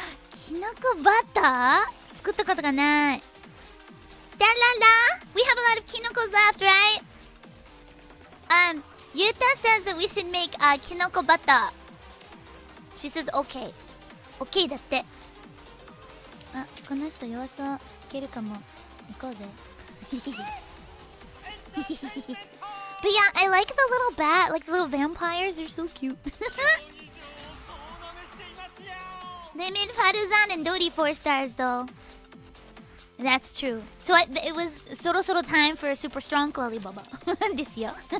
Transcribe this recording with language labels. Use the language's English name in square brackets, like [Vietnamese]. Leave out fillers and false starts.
[Japanese] きのこバター作ったことがない。 [English] Stella, we have a lot of kinokos left, right? Yuta says that we should make kinoko butter. She says okay. Okay [Japanese] だって。あ、この人弱そう。いけるかも。行こうぜ。 [English] But yeah, I like the little bat, like the little vampires. They're so cute. They made Faruzan and Dodi 4 stars though. That's true. So it was soro time for a super strong Lollibaba. This year.